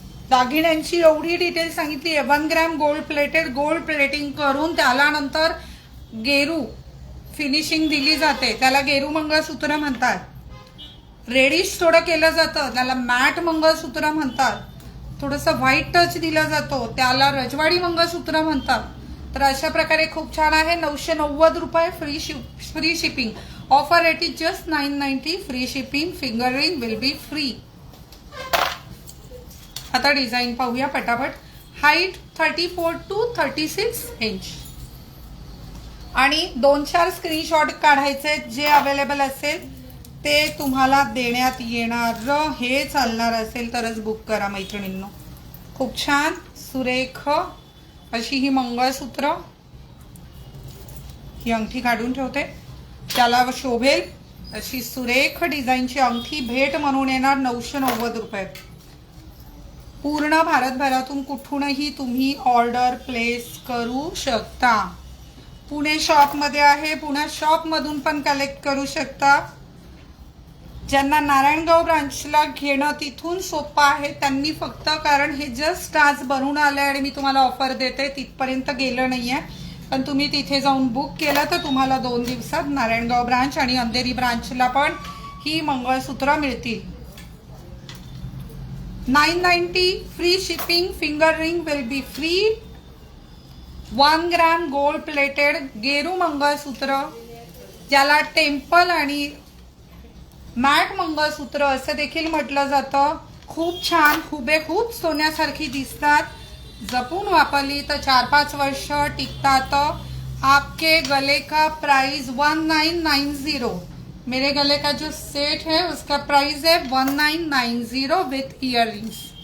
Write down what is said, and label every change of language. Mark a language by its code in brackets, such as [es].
[mr] दागिन्यांची एवढी डिटेल सांगितली आहे. 1 ग्रॅम गोल्ड प्लेटिंग करून त्याला नंतर गेरू फिनिशिंग दिली जाते, त्याला गेरू मंगळसूत्र म्हणतात. रेडिश थोडं केलं जातं, त्याला मॅट मंगळसूत्र म्हणतात. थोडंसं व्हाईट टच दिला जातो, त्याला रजवाडी मंगळसूत्र म्हणतात. तर अशा प्रकारे खूप छान आहे. [en] 990 रुपये, free shipping. Offer rate is just 990. Free shipping, finger ring will be free. [mr] आता डिझाईन पाहूया पटापट. हाईट 34 to 36 इंच आणि 2-4 स्क्रीनशॉट काढायचे. जे अवेलेबल असेल ते तुम्हाला देण्यात येणार. हे चालणार असेल तरच बुक करा मैत्रिणींनो. खूप छान सुरेख अशी ही मंगळसूत्र. ही अंगठी काढून ठेवते, त्याला शोभेल अशी सुरेख डिझाईनची अंगठी भेट म्हणून येणार. 990 रुपये. पूर्ण भारतभरातून कुठूनही तुम्ही ऑर्डर प्लेस करू शकता. पुणे शॉपमध्ये आहे, पुणे शॉपमधून पण कलेक्ट करू शकता. ज्यांना नारायणगाव ब्रांचला घेणं तिथून सोपं आहे त्यांनी फक्त, कारण हे जस्ट आज बनवून आलं आणि मी तुम्हाला ऑफर देते, तिथपर्यंत गेलं नाही आहे. पण तुम्ही तिथे जाऊन बुक केलं तर तुम्हाला 2 दिवसात नारायणगाव ब्रांच आणि अंधेरी ब्रांचला पण ही मंगळसूत्र मिळतील. [en] 990 free shipping, finger ring will be free. [mr] 1 gram gold plated गेरू मंगळसूत्र, ज्याला टेम्पल आणि मॅट मंगळसूत्र असं देखील म्हटलं जातं. खूप छान, हुबेहूब सोन्यासारखी दिसतात. जपून वापरली तर 4-5 वर्ष टिकतात. [hi] आपके गले का प्राइस 1990. मेरे गले का जो सेट है उसका प्राइस है 1990 [en] With earrings.